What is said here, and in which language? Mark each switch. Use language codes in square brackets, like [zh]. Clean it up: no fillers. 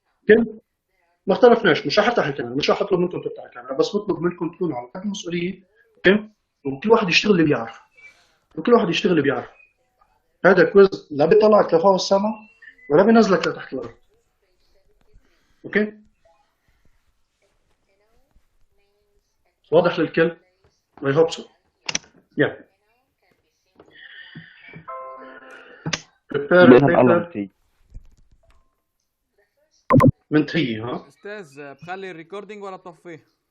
[ar] اوكي ما اختلفناش مش رح افتح الكاميرا مش رح اطلب منكم تفتحوا الكاميرا بس بطلب منكم تكونوا على قد المسؤوليه. اوكي وكل واحد يشتغل اللي بيعرف. وكل واحد يشتغل اللي بيعرف. هذا كويز لا بيطلعك لفوق السما ولا بينزلك لتحت الارض. اوكي، واضح للكل؟ [en] I hope so. Yeah. Prepare a paper [ar] من [en] 3. [ar] ها استاذ بخلي الريكوردينج ولا طفيه؟